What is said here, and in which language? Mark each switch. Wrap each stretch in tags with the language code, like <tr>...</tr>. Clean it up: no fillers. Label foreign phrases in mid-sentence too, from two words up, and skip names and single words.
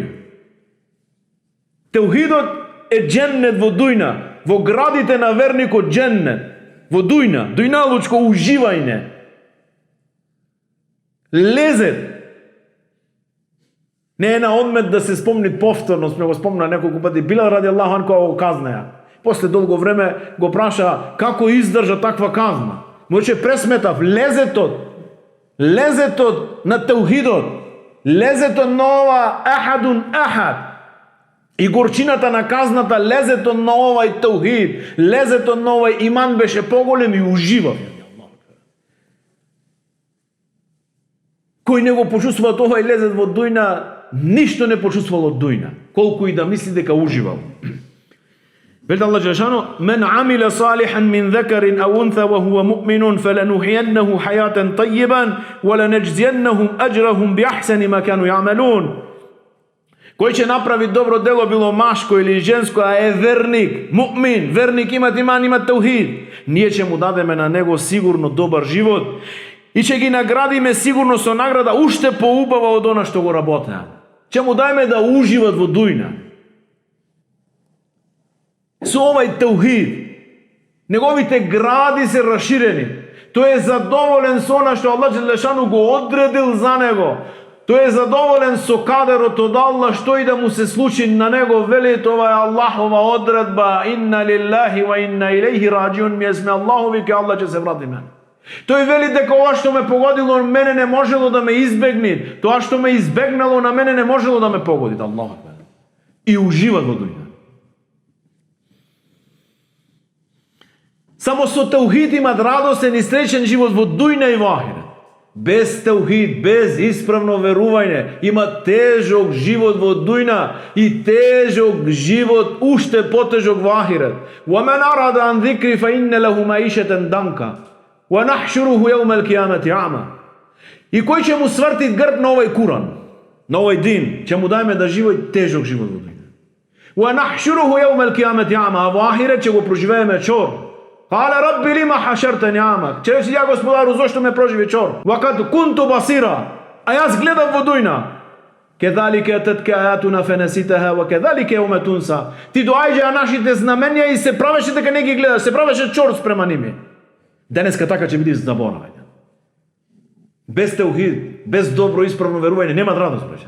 <mk>Таухидот е дженнет во дујна. Во градите на верникот дженнет, во дујна, дујналучко уживање. Лезет. Не е на одмет да се спомни повторно, сме го спомна неколку пати. Билал</mk> <ar>رضي الله عنه</ar> <mk>го казнаја. После долго време го праша како издржа таква казна. Може пресметав лезетот на таухидот, лезетот на ова</mk> <ar>أحد أحد.</ar> <mk>И горчината на казната, лезетот на овај таухид, лезетот на овај иман беше поголем и уживав. Кој не го почувствува овај лезет во дујна, ништо не почувствувал од дујна, колку и да мисли дека уживал. Вели Аллах Джелешану:</mk> <ar>"من عمل صالحا من ذكر أو أنثى وهو مؤمن فلنحيينه حياة طيبة ولنجزينهم أجرهم بأحسن ما كانوا يعملون."</ar> <mk>Кој ќе направи добро дело, било машко или женско, а е верник, муъмин, верник, имат иман, имат таухид, ние ќе му дадеме на него сигурно добар живот и ќе ги наградиме сигурно со награда уште поубава од она што го работеа. Ќе му дајме да уживат во дујна. Со овај таухид, неговите гради се расширени. Тој е задоволен со она што Аллах Джелешану го одредил за него. Тој е задоволен со кадерот од Аллах, што и да му се случи на него, вели тоа е Аллахова одредба,</mk> <ar>إنا لله وإنا إليه راجعون,</ar> <mk>ми сме Аллахови, ке Аллах ќе се врати мене. Тој вели дека ова што ме погодило мене не можело да ме избегне, тоа што ме избегнало на мене не можело да ме погоди, Аллах. И ужива во дуња. Само со таухид имат радосен и среќен живот во дујна и во ахирет. Без таухид, без исправно верување, има тежок живот во дујна и тежок живот, уште потежок во ахирет.</mk> <ar>وَمَنْ أَرَادَ عَنْ ذِكْرِ فَإِنَّ لَهُ مَعِيشَةً دَنْكَ وَنَحْشُرُهُ يَوْمَ الْقِيَامَةِ أَعْمَى.</ar> <mk>И кој ќе му сврти грб на овој Куран, на овој дин, ќе му дајме да живее тежок живот во дујна.</mk> <ar>وَنَحْشُرُهُ يَوْمَ الْقِيَامَةِ أَعْمَى.</ar> <mk>А во ахирет ќе го проживееме чор.</mk> <ar>قال رب لم حشرتني أعمى.</ar> <mk>Ќе рече, ја Господару, зошто ме проживи чор?</mk> <ar>وقد كنت بصيرا.</ar> <mk>А јас гледам во дујна.</mk> <ar>كذلك أتتك آياتنا فنسيتها وكذلك اليوم تنسى.</ar> <mk>Ти доаѓаа нашите знаменија и се правеше дека не ги гледаш, се правеше чор спрема ними. Денеска така ќе биде заборавање. Без таухид, без добро исправно верување нема радост, браќа.</mk>